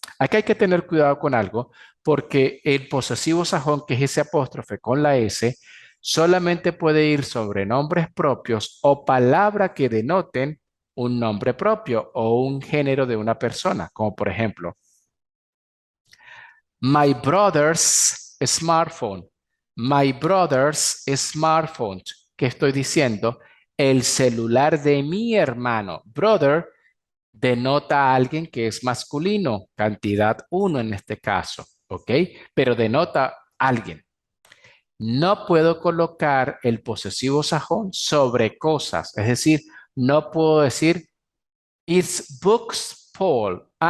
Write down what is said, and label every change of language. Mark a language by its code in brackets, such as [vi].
[es] Aquí hay que tener cuidado con algo porque el posesivo sajón, que es ese apóstrofe con la S, solamente puede ir sobre nombres propios o palabras que denoten un nombre propio o un género de una persona, como por ejemplo, [en] my brother's smartphone. My brother's smartphone. [es] ¿Qué estoy diciendo? El celular de mi hermano. Brother denota a alguien que es masculino, cantidad uno en este caso, ¿ok? Pero denota a alguien. No puedo colocar el posesivo sajón sobre cosas, es decir, no puedo decir [en] it's books Paul.